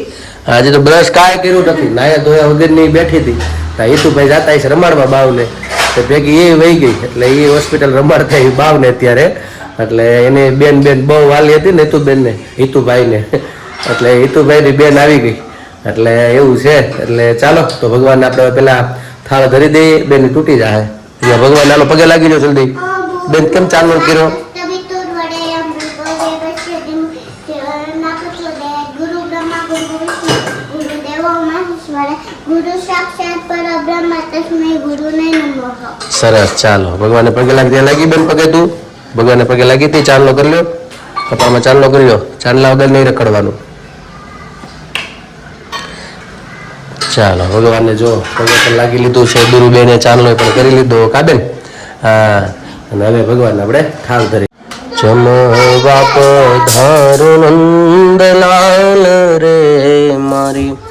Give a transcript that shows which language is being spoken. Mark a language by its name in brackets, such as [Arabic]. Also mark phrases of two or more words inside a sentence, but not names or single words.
[Gujarati] આજે તો બ્રશ કાંઈ કર્યું નથી નાયા ધોયા વગરની બેઠી હતી હિતુભાઈ જાતા હશે રમાડવા બાવને તો ભેગી એ વહી ગઈ એટલે એ હોસ્પિટલ રમાડતા એ બાવને અત્યારે એટલે એની બેન બહુ વાલી હતી ને હિતુભાઈને એટલે હિતુભાઈની બેન આવી ગઈ એટલે એવું છે એટલે ચાલો તો ભગવાન આપણે પેલા થાળ ધરી દઈએ બેન તૂટી જાય ભગવાન નાનો પગે લાગી જાઓ જલ્દી બેન કેમ ચાલનો કર્યો [Sanskrit] गुरु साक्षात परब्रह्म तस्मै गुरुने नमः। [Gujarati] સરસ ચાલો ભગવાનને પગે લાગી લાગી બેન પગે તું ભગવાનને પગે લાગી હતી ચાંદલો કરી લ્યો કપાળમાં ચાંદલો કરી લ્યો ચાંદલા વગર નહીં રખડવાનું ચાલો ભગવાનને જો પગે પણ લાગી લીધું છે ગુરુબેને ચાંદલો પણ કરી લીધો કાબેન હા અને હવે ભગવાન આપણે થાળ ધરી જમવા પધારો નંદલાલ રે મારી